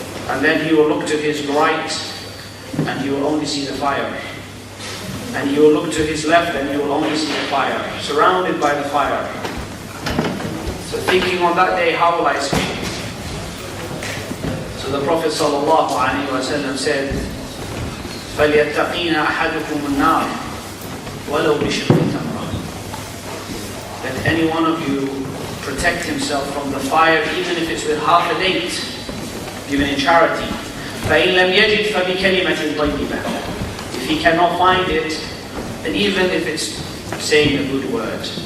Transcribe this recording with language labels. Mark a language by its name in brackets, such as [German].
[English] And then he will look to his right, and he will only see the fire. And he will look to his left, and he will only see the fire, surrounded by the fire. So thinking on that day, how will I escape? So the Prophet ﷺ said, [Arabic] فَلْيَتَّقِينَ أَحَدُكُمُ النَّارِ وَلَوْ بِشِقِّ تَمْرَةٍ. [English] Let any one of you protect himself from the fire, even if it's with half a date, given in charity. [Arabic] فَإِنْ لَمْ يَجِدْ فَبِكَلِمَةٍ طَيِّبَةٍ. [English] If he cannot find it, then even if it's saying a good word.